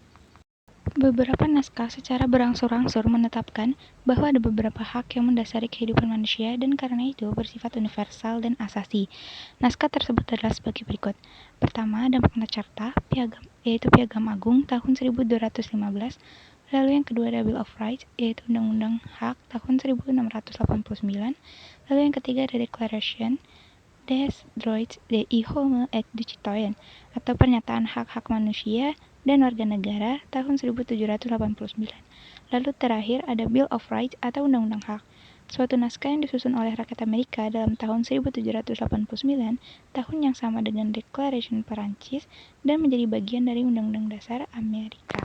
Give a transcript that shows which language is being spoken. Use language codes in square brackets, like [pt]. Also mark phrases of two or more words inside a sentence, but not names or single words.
[id] Beberapa naskah secara berangsur-angsur menetapkan bahwa ada beberapa hak yang mendasari kehidupan manusia dan karena itu bersifat universal dan asasi. Naskah tersebut adalah sebagai berikut. Pertama, ada Magna Carta, yaitu Piagam Agung tahun 1215. Lalu yang kedua ada Bill of Rights, yaitu Undang-Undang Hak tahun 1689. Lalu yang ketiga ada Declaration des Droits de l'Homme et du Citoyen, atau Pernyataan Hak-Hak Manusia dan Warga Negara tahun 1789. Lalu terakhir ada Bill of Rights atau Undang-Undang Hak, suatu naskah yang disusun oleh rakyat Amerika dalam tahun 1789, tahun yang sama dengan Declaration Perancis dan menjadi bagian dari Undang-Undang Dasar Amerika.